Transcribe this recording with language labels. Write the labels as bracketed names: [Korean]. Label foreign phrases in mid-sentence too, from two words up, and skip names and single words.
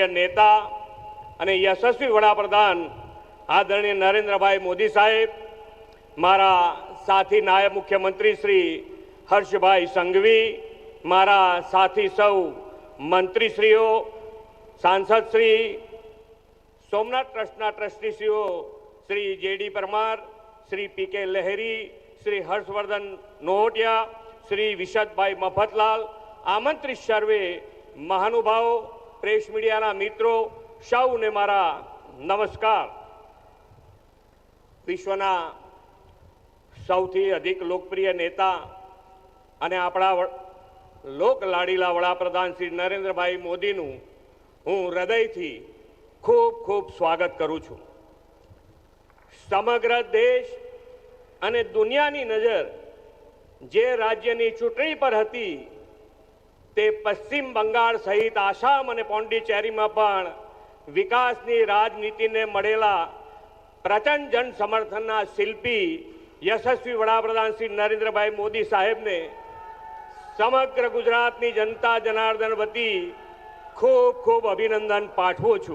[Gujarati] નેતા અને યશસ્વી વડાપ્રધાન આદરણીય નરેન્દ્રભાઈ મોદી સાહેબ, મારા સાથી નાયબ મુખ્યમંત્રી શ્રી હર્ષભાઈ સંઘવી, મારા સાથી સૌ મંત્રીશ્રીઓ, સાંસદશ્રી, સોમનાથ ટ્રસ્ટના ટ્રસ્ટીશ્રીઓ શ્રી જેડી પરમાર, શ્રી પીકે લહરી, શ્રી હર્ષવર્ધન નોહટિયા, શ્રી વિશદભાઈ મફતલાલ, આમંત્રિત સર્વે મહાનુભાવ, [English] press media [Gujarati] મિત્રો, સૌને મારા નમસ્કાર। વિશ્વના સૌથી અધિક લોકપ્રિય નેતા અને આપણા લોક લાડીલા વડાપ્રધાન શ્રી નરેન્દ્રભાઈ મોદીનુ હું હૃદયથી ખૂબ ખૂબ સ્વાગત કરું છું। સમગ્ર દેશ અને દુનિયાની નજર જે રાજ્યની ચૂંટણી પર હતી તે પશ્ચિમ બંગાળ સહિત આસામ અને પોંડિચેરીમાં પણ વિકાસની રાજનીતિને મળેલા પ્રચંડ જન સમર્થનના શિલ્પી યશસ્વી વડાપ્રધાન શ્રી નરેન્દ્રભાઈ મોદી સાહેબને સમગ્ર ગુજરાતની જનતા જનાર્દન વતી ખૂબ ખૂબ અભિનંદન પાઠવું છું।